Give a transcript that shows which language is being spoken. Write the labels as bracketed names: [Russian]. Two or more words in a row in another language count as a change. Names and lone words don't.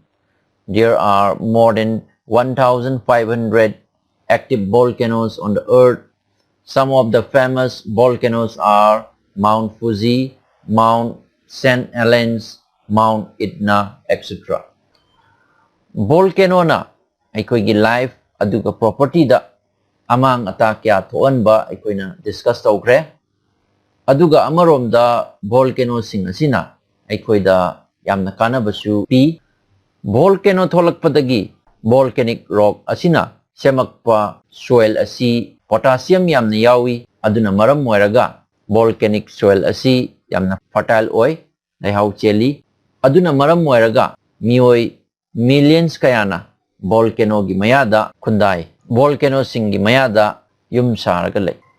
[English] There are more than 1,500 active volcanoes on the earth. Some of the famous volcanoes are Mount Fuji, Mount St. Helens, Mount Etna, etc. [Manipuri] Volcano na aikoigi life aduga property da amang ata kya thoan ba aikoina discuss tawkre. Aduga amarom da volcano sing asina aikoida yamna kanabasu pi. Volcano tholakpadagi [English] volcanic rock [Manipuri] asina semakpa soil asi potassium yamna yawi aduna maram moiraga [English] volcanic soil [Manipuri] asi yamna fertile oi laihau cheli aduna maram moiraga mioi millions kayana volcano gi mayada khundai volcano sing gi mayada yum saraga lai.